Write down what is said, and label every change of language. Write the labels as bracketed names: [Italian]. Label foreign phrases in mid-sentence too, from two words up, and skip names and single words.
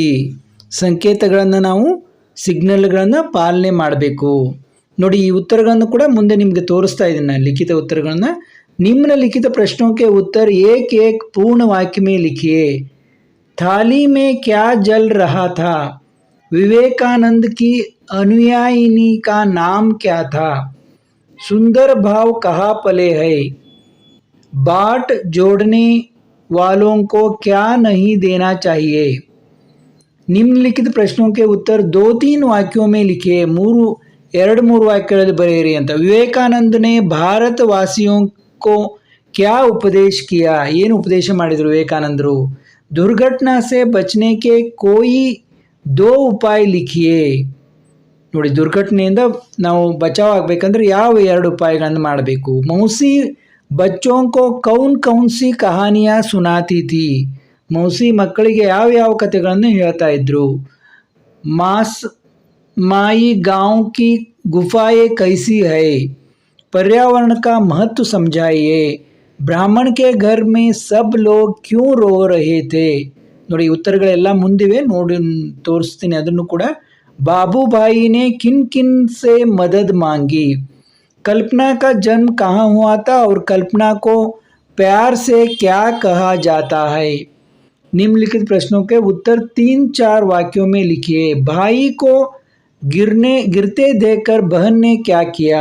[Kannada] ಸಂಕೇತಗಳನ್ನು ನಾವು ಸಿಗ್ನಲ್ಗಳನ್ನು ಪಾಲನೆ ಮಾಡಬೇಕು. ನೋಡಿ, ಈ ಉತ್ತರಗಳನ್ನು ಕೂಡ ಮುಂದೆ ನಿಮಗೆ ತೋರಿಸ್ತಾ ಇದ್ದೀನಿ ನಾನು, ಲಿಖಿತ ಉತ್ತರಗಳನ್ನು. [Hindi] निम्नलिखित प्रश्नों के उत्तर एक एक पूर्ण वाक्य में लिखिए. थाली में क्या जल रहा था? विवेकानंद की अनुयायिनी का नाम क्या था? सुंदर भाव कहाँ पले है? बाट जोड़ने वालों को क्या नहीं देना चाहिए? निम्नलिखित प्रश्नों के उत्तर 2-3 वाक्यों में लिखिए. [Kannada] 2-3 ವಾಕ್ಯಗಳಲ್ಲಿ ಬರೆಯಿರಿ ಅಂತ. [Hindi] विवेकानंद ने भारत वासियों को क्या उपदेश किया? [Kannada] ಏನು ಉಪದೇಶ ಮಾಡಿದರು ವಿವೇಕಾನಂದರು? [Hindi] दुर्घटना से बचने के कोई 2 उपाय लिखिए. [Kannada] ನೋಡಿ, ದುರ್ಘಟನೆಯಿಂದ ನಾವು ಬಚಾವ್ ಆಗಬೇಕಂದ್ರೆ ಯಾವ 2 ಉಪಾಯಗಳನ್ನು ಮಾಡಬೇಕು? [Hindi] ಮೌಸಿ बच्चों को कौन कौन सी कहानियाँ सुनाती थी? [Kannada] मौसी ಮಕ್ಕಳಿಗೆ ಯಾವ ಕಥೆಗಳನ್ನು ಹೇಳ್ತಾ ಇದ್ರು? [Hindi] माई गांव की गुफाएं कैसी है? पर्यावरण का महत्व समझाइए. ब्राह्मण के घर में सब लोग क्यों रो रहे थे? [Kannada] ನೋಡಿ, ಉತ್ತರಗಳೆಲ್ಲ ಮುಂದಿವೆ, ನೋಡಿ ತೋರಿಸ್ತೀನಿ ಅದನ್ನು ಕೂಡ. [Hindi] बाबूभाई ने किन किन से मदद मांगी? कल्पना का जन्म कहाँ हुआ था और कल्पना को प्यार से क्या कहा जाता है? निम्नलिखित प्रश्नों के उत्तर 3-4 वाक्यों में लिखिए. भाई को गिरते देखकर बहन ने क्या किया?